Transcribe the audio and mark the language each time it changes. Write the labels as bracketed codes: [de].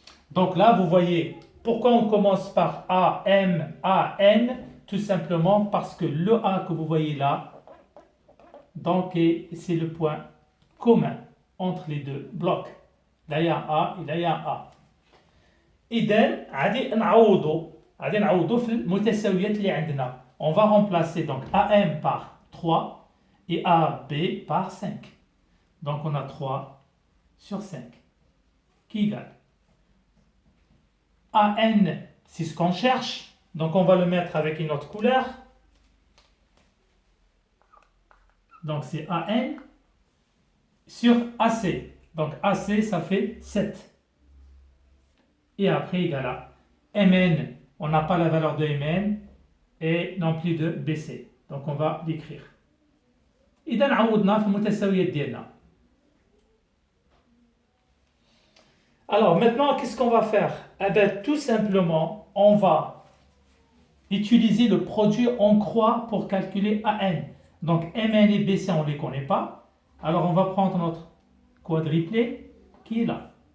[fr] Donc là, vous voyez, pourquoi on commence par AM, AN? Tout simplement parce que le A que vous voyez là, donc c'est le point commun entre les deux blocs. Là il y a un A et là il y a un A. [ar] إذن غادي نعوضوا في المتساويات اللي عندنا. [fr] On va remplacer donc AM par 3 et AB par 5. Donc on a 3 sur 5 qui égale AN, c'est ce qu'on cherche. Donc on va le mettre avec une autre couleur. Donc c'est AN sur AC. Donc AC, ça fait 7. Et après, égal à MN, on n'a pas la valeur de MN et non plus de BC. Donc on va l'écrire. [ar] إذا عوضنا في المتساويات ديالنا. [fr] Alors maintenant, qu'est-ce qu'on va faire? Eh bien, tout simplement, on va utiliser le produit en croix pour calculer AN. Donc MN et BC, on ne les connaît pas. Alors on va prendre notre quadriplé qui est là.